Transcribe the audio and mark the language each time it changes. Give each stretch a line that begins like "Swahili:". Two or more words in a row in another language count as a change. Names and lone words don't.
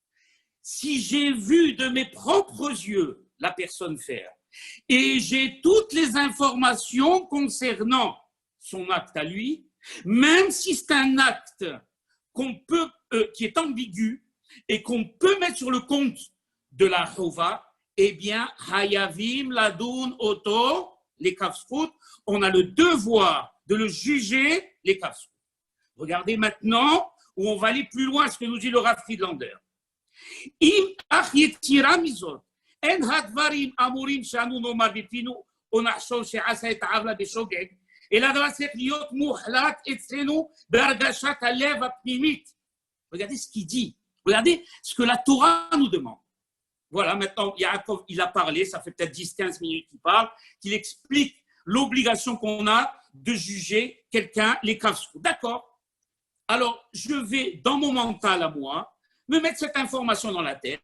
French: Si j'ai vu de mes propres yeux la personne faire et j'ai toutes les informations concernant son acte à lui, même si c'est un acte qu'on peut, qui est ambigu et qu'on peut mettre sur le compte de la chova, eh bien,
Hebrew: חייבים לדון אותו לכף זכות,
French: on a le devoir de le juger les kafsrout. Regardez maintenant où on va aller plus loin, ce que nous dit le Rav Friedlander.
Hebrew: אם אך יתירה מזאת, אין הדברים אמורים שאנו נאמר בפינו או נחשוב שעשה את העוולה בשוגג, אלא הדבר צריך להיות מוחלט אצלנו בהרגשת הלב הפנימית.
French: Regardez ce qu'il dit, regardez ce que la Torah nous demande. Voilà, maintenant, Yaakov, il a parlé, ça fait peut-être 10-15 minutes qu'il parle, qu'il explique l'obligation qu'on a de juger quelqu'un, les kafsrout. D'accord. Alors, je vais, dans mon mental à moi, me mettre cette information dans la tête.